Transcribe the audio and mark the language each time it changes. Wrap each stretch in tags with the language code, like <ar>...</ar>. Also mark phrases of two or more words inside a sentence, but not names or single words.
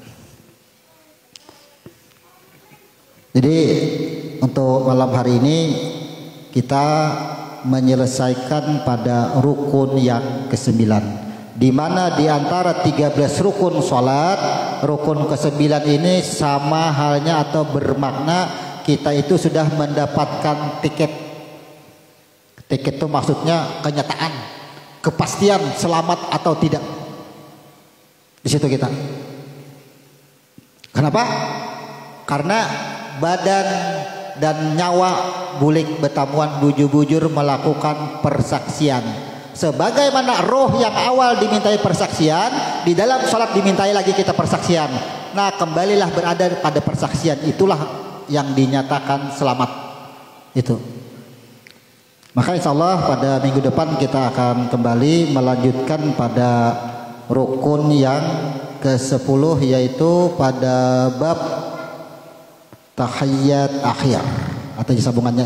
<id>Jadi untuk malam hari ini kita menyelesaikan pada rukun yang ke-9, di mana di antara 13 rukun salat, rukun ke-9 ini sama halnya atau bermakna kita itu sudah mendapatkan tiket. Tiket itu maksudnya kenyataan, kepastian selamat atau tidak. Di situ kita. Kenapa? Karena badan dan nyawa</id> <bjn>bulik betamuan bujur-bujur</bjn> <id>melakukan persaksian. Sebagaimana roh yang awal dimintai persaksian, di dalam sholat dimintai lagi kita persaksian. Nah, kembalilah berada pada persaksian, itulah yang dinyatakan selamat. Itu. Maka</id> <ar>إن شاء الله</ar> <id>pada minggu depan kita akan kembali melanjutkan pada rukun yang ke-10, yaitu pada bab tahiyat akhir atau sambungannya.</id>